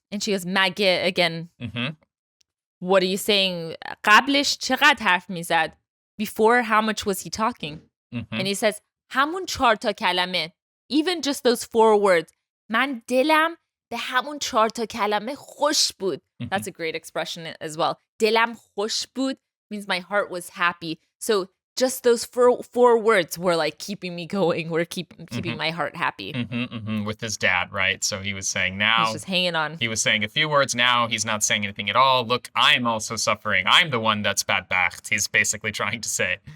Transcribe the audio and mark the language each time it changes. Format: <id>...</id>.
<en>And she goes, مگه again. What are you saying? قبلش چقدر حرف میزد? Before, how much was he talking? And he says, همون 4 تا کلمه. Even just those 4 words.</en> <fa>من دلم به همون 4 تا کلمه خوش بود.</fa> <en>That's a great expression as well. دلم خوش بود means my heart was happy. So just those 4 words were like keeping me going. Were keeping my heart happy. With his dad, right? So he was saying now. He's just hanging on. He was saying a few words. Now he's not saying anything at all. Look, I'm also suffering. I'm the one that's badbacht. He's basically trying to say.</en>